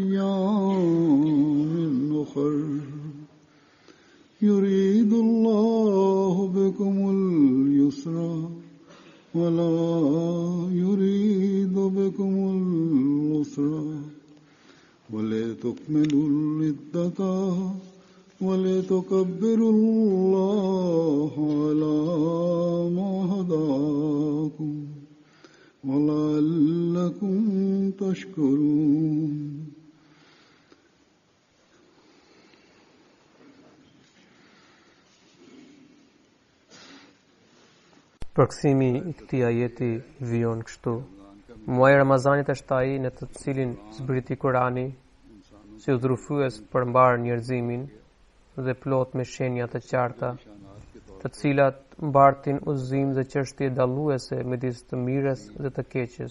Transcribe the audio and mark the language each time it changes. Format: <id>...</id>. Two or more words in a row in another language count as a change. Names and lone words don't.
<ar>أيام أخر يريد الله بكم اليسر ولا يريد بكم العسر ولتكملوا العدة ولتكبروا الله على ما هداكم ولعلكم تشكرون.</ar> <sq>Përkthimi I këtij ajeti vijon kështu: Muaji I Ramazanit është ai në të cilin zbriti Kurani si udhërues për mbar njerëzimin dhe plot me shenja të qarta, të cilat mbartin udhëzim dhe çështje dalluese midis të mirës dhe të keqes.</sq>